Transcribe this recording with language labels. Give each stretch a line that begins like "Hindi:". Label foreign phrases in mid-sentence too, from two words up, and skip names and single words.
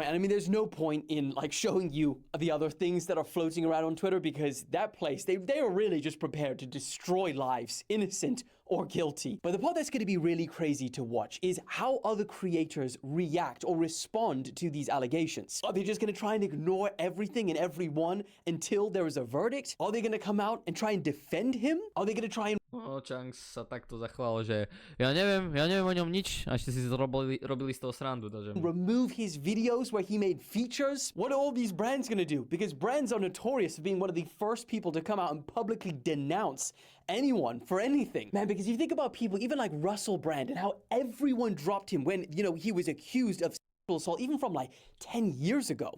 English: And I mean, there's no point in like showing you the other things that are floating around on Twitter, because that place, they are really just prepared to destroy lives, innocent or guilty. But the part that's going to be really crazy to watch is how other creators react or respond to these allegations. Are they just going to try and ignore everything and everyone until there is a verdict? Are they going to come out and try and defend him? Are they going to try and
Slovak: Chunks sa takto zachoval, že ja neviem o ňom nič, a ešte si robili z toho srandu. Takže...
English: remove his videos where he made features? What are all these brands going to do? Because brands are notorious for being one of the first people to come out and publicly denounce anyone for anything. Man, because if you think about people, even like Russell Brand, and how everyone dropped him when, you know, he was accused of sexual assault, even from like 10 years ago.